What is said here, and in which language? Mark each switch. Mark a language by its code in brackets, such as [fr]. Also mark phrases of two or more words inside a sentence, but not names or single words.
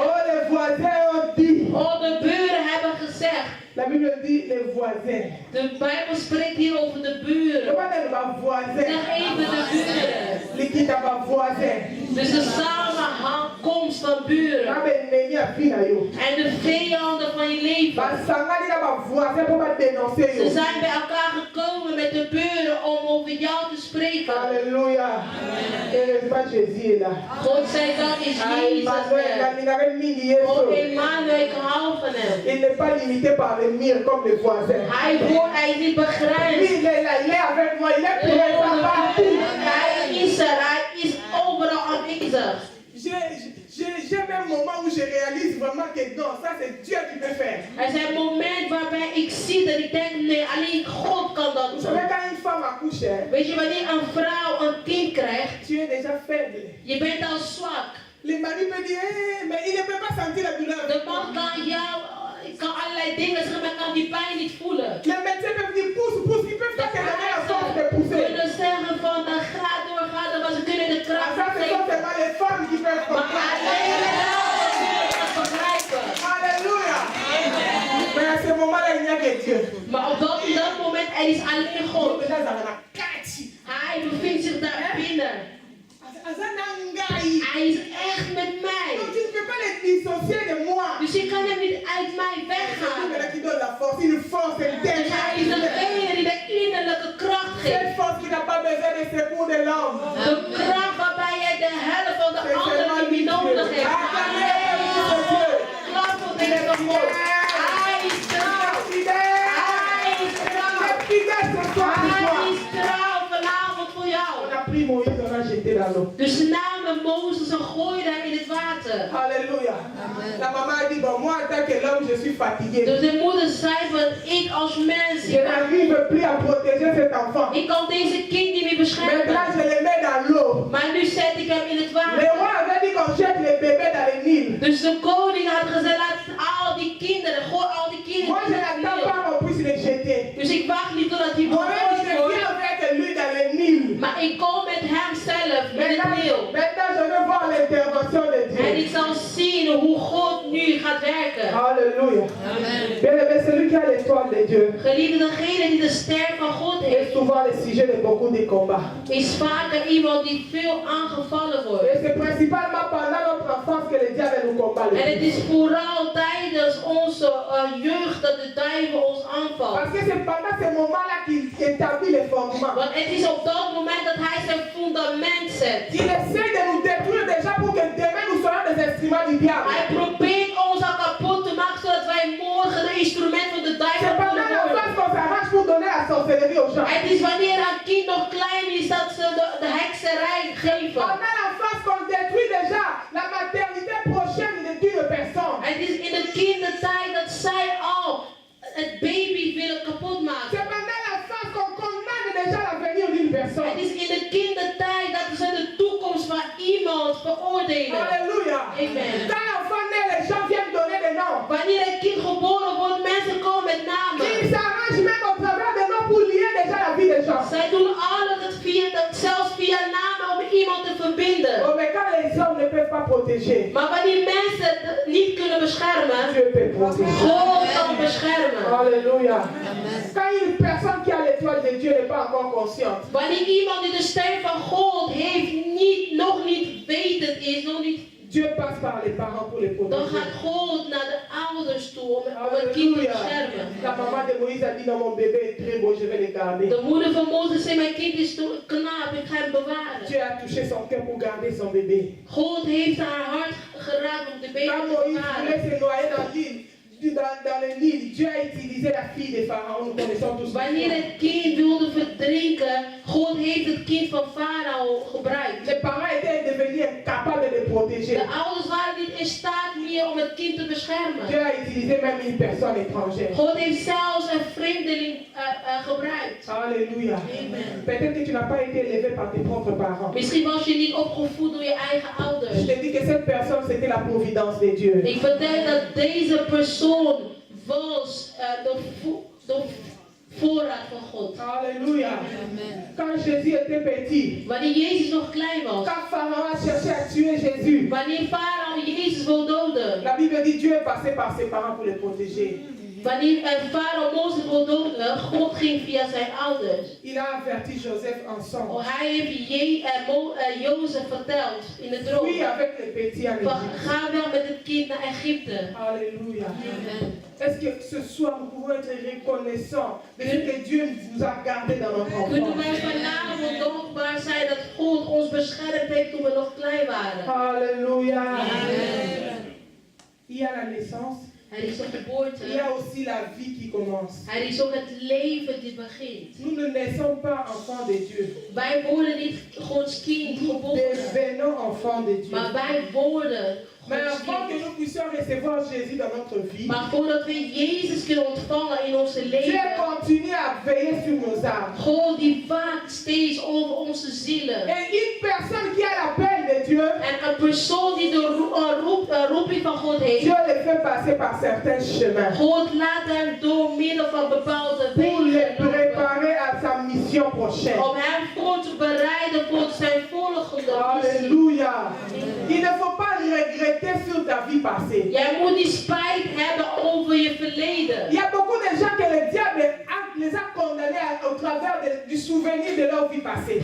[fr] Oh, les voisins ont dit. [nl] Oh, de buren hebben gezegd. [fr] La Bible dit les voisins. [nl] De Bijbel spreekt hier over de buren. [fr] Comment est ma voisin? [nl] Zeg even de buren. [fr] L'équipe à ma voisin. [nl] Dus de samenkomst van buren. [fr] Ma ennemi a fini à yo. [nl] En de vijanden van je leven. [ln] Ma sangani na [fr] ma voisin pour me dénoncer [nl] Ze [fr] yo. [nl] zijn bij elkaar gekomen met de buren om over jou te spreken. [fr] Alléluia. Heureusement Jésus est là. [nl] God zij dank is Jezus Emmanuel, er. [fr] il n'avait mis lié Oh sur. [nl] Emmanuel, ik hou van hem. [fr] Il n'est pas limité par les murs comme les voisins. [nl] Hij is niet [fr] Lui, [nl] begrensd. [fr] il est là, il est avec moi, il est présent partout. [nl] Hij is er, hij is overal aanwezig. [fr] J'ai même un moment où je réalise vraiment que non, ça c'est Dieu qui peut faire. [nl] Er zijn momenten waarbij ik zie dat ik denk, nee, alleen God kan dat [fr] Vous [nl] doen. [fr] savez, quand une femme accouche, hein, [nl] Weet je, wanneer een vrouw een kind krijgt, [fr] tu es déjà faible. [nl] je bent al zwak. [fr] Le mari peut dire, mais il ne peut pas sentir la douleur. [nl] De man kan allerlei dingen zeggen, maar kan die pijn niet voelen. [fr] Les médecins peuvent dire, pousse, pousse, ils peuvent pas te donner la force de [nl] Ze [fr] pousser. [nl] kunnen zeggen van, ga door, maar ze kunnen de [fr] Ah, [nl] kracht [fr] ça, [nl] niet [fr] ce sont [nl] geven. [fr] seulement les femmes qui peuvent [nl] Maar [fr] comprendre. [nl] alleen vrouwen kunnen dat begrijpen. [fr] Alléluia. Mais à ce moment-là, il n'y a que Dieu. [nl] Maar op dat moment, er is alleen God. [fr] Déjà, ça va catch. [nl] Hij bevindt zich daar binnen. Hij is echt met mij. [fr] Donc tu ne peux pas les dissocier de moi. [nl] Dus ik kan hem niet uit mij [fr] C'est lui [nl] weghalen. [fr] qui donne la force, une force [nl] Dus hij is [fr] intérieure. [nl] degene die de innerlijke kracht [fr] Cette [nl] geeft. [fr] force qui n'a pas besoin de secours de l'homme. [nl] De kracht waarbij jij de helft van de [fr] C'est [nl] ander [fr] seulement [nl] niet [fr] lui [nl] meer [fr] Dieu. [nl] nodig hebt. Kracht voor deze God. Hij is trouw. Hij is trouw. Hij is trouw vanavond voor jou. [fr] On a pris Moïse, on a jeté dans l'eau. [nl] Dus ze namen Mozes en gooiden hem in het water. [fr] Alléluia. La maman a dit, bon, moi en tant que l'homme, je suis fatigué. [nl] Dus de moeder zei van, ik als mens, [fr] Je n'arrive plus à protéger cet enfant. [nl] ik kan deze kind niet meer beschermen. [fr] Maintenant, je le mets dans l'eau. [nl] Maar nu zet ik hem in het [fr] Le [nl] water. [fr] roi avait dit qu'on jette les bébés dans les Nil. [nl] Dus de koning had gezegd, laat al die kinderen, gooi al die kinderen [fr] Moi, je [nl] in het [fr] n'attends [nl] Nil. [fr] pas qu'on puisse les jeter. [nl] Dus ik wacht niet totdat hij [fr] Moi-même, je [nl] gegooid [fr] viens [nl] wordt. [fr] avec lui dans les Nil. [nl] Maar ik kom met hem zelf in het Nil. [fr] Maintenant, je veux voir l'intervention de [nl] En [fr] Dieu. [nl] ik zal zien hoe God nu gaat werken. [fr] Alléluia. Bien aimé, celui qui a l'étoile de Dieu [nl] Geliefde, degene die de ster van God [fr] est [nl] heeft, [fr] souvent le sujet de beaucoup de combats. [nl] is vaker iemand die veel aangevallen wordt. [fr] Et c'est principalement pendant notre enfance que le diable nous combat. le [nl] En het [fr] plus. [nl] is vooral tijdens onze jeugd dat de duivel ons aanvalt. [fr] Parce que c'est pendant ce moment-là qu'il établit les fondements. [nl] Want het is op dat moment dat hij zijn fundament zet. [fr] Il essaie de nous détruire déjà pour que demain nous soyons des instruments du diable. [nl] Hij probeert ons al kapot te maken zodat wij morgen de instrument van de [fr] C'est [nl] duivel [fr] pendant [nl] kunnen worden. [fr] l'enfance qu'on s'arrange pour donner la sorcellerie aux gens. [nl] Het is wanneer een kind nog klein is dat ze de hekserij geven. [fr] Pendant l'enfance qu'on détruit déjà la maternité prochaine d'une personne. [nl] Het is in de kindertijd dat zij al het baby willen kapot maken. [fr] C'est pendant l'enfance qu'on condamne déjà l'avenir d'une personne. [nl] Het is in de kindertijd dat ze de toekomst van iemand veroordelen. [fr] Alléluia. Amen. Quand l'enfant naît, les gens viennent donner des noms. [nl] Wanneer een kind geboren wordt, mensen komen met namen. [fr] Ils s'arrangent même au travers des noms pour lier déjà la vie des gens. [nl] Zij doen alles zelfs via namen om iemand te verbinden. [fr] Oh, mais quand les hommes ne peuvent pas protéger, [nl] Maar wanneer mensen het niet kunnen beschermen, [fr] Dieu peut protéger. [nl] God kan beschermen. [fr] Alléluia. Quand une personne qui a l'étoile de Dieu n'est pas encore consciente, [nl] Wanneer iemand die de ster van God heeft, nog niet wetend is, nog niet, [fr] Dieu passe par les parents pour les [nl] dan [fr] protéger. [nl] gaat God naar de ouders toe om het kind te [fr] Alléluia. [nl] beschermen. [fr] La maman de Moïse a dit non, mon bébé est très beau, je vais le garder. [nl] De moeder van Mozes zei, mijn kind is knaap, ik ga hem bewaren. [fr] Dieu a touché son cœur pour garder son bébé. [nl] God heeft haar hart geraakt om de baby [fr] Quand [nl] te [fr] Moïse [nl] bewaren. [fr] voulait se noyer dans l'île, dans le Nil, Dieu a utilisé la fille de Pharaon, nous connaissons tous. [nl] Wanneer het kind wilde verdrinken, God heeft het kind van Farao gebruikt. [fr] Les parents étaient devenus incapables de le protéger. [nl] De ouders waren niet in staat meer om het kind te beschermen. [fr] Dieu a utilisé même une personne étrangère. God heeft zelfs een vreemdeling gebruikt. Alléluia. Amen. Peut-être que tu n'as pas été élevé par tes propres parents. [nl] Misschien was je niet opgevoed door je eigen [fr] Je [nl] ouders. [fr] te dis que cette personne, c'était la providence de Dieu. [nl] Ik vertel dat deze persoon was de voorraad van God. [fr] Alléluia. Amen. Quand Jésus était petit, [nl] Wanneer Jezus nog klein was. [fr] quand Pharaon a cherché à tuer Jésus, [nl] Wanneer Farao Jezus wil doden. [fr] la Bible dit Dieu est passé par ses parents pour le protéger. [nl] Wanneer Farao Mozes wil doden, God ging via zijn ouders. [fr] Il a averti Joseph ensemble. [nl] Hij heeft Jozef verteld in de droom. [fr] Oui, avec les petits en [nl] Van, [fr] Égypte. [nl] ga wel met het kind naar Egypte. [fr] Alléluia. Amen. Est-ce que ce soir nous pouvons être reconnaissants de ce que Dieu nous a gardé dans notre [nl] Kunnen [fr] enfance? [nl] wij vanavond dankbaar zijn dat God ons beschermd heeft toen we nog klein waren? [fr] Alléluia. Amen. Il y a la naissance. [nl] Er is een [fr] Il y [nl] geboorte. [fr] a aussi la vie qui commence. [nl] Er is ook het leven die begint. [fr] Nous ne naissons pas enfants de Dieu. [nl] Wij worden niet Gods kind [fr] Nous [nl] geboren, [fr] devenons enfants de Dieu. [nl] maar wij worden [fr] Mais [nl] Gods [fr] avant que [nl] kind. [fr] nous puissions recevoir Jésus dans notre vie, [nl] Maar voordat we Jezus kunnen ontvangen in onze [fr] Dieu [nl] leven, [fr] continue à veiller sur nos âmes. [nl] God die waakt steeds over onze zielen. [fr] Et une personne qui a l'appel de Dieu, [nl] En een persoon die de roeping van God heeft, [fr] Dieu le fait passer par certains chemins [nl] God laat hem door middel van bepaalde [fr] pour le [nl] wegen lopen. [fr] préparer à sa mission prochaine. [nl] Om hem voor te bereiden voor zijn volgende missie. [fr] Alléluia. Il ne faut pas regretter sur ta vie passée. [nl] Jij moet niet spijt hebben over je verleden. [fr] Il y a beaucoup de gens que le diable les a condamnés au travers du souvenir de leur vie passée.